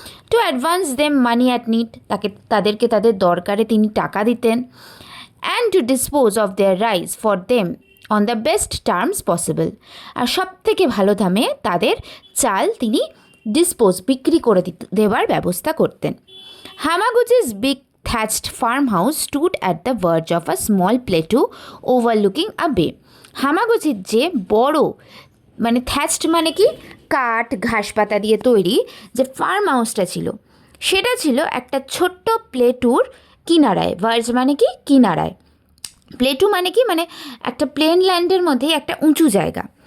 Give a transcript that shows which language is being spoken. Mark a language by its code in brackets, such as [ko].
[en] to advance them money at need, [bn] তাদেরকে তাদের দরকারে তিনি টাকা দিতেন। [en] And to dispose of their rice for them on the best terms possible. [bn] আর সব থেকে ভালো দামে তাদের চাল তিনি বিক্রি করে দেওয়ার ব্যবস্থা করতেন। [en] Hamaguchi's big thatched farmhouse stood at the verge of a small plateau overlooking a bay. [bn] হামাগুচির যে বড় মানে থ্যাচড মানে কি কাঠ ঘাস পাতা দিয়ে তৈরি যে ফার্ম হাউসটা ছিল, সেটা ছিল একটা ছোট্ট প্লেটুর কিনারায়। ভার্জ মানে কি কিনারায়, প্লেটু মানে কি মানে একটা প্লেন ল্যান্ডের মধ্যে একটা উঁচু জায়গা।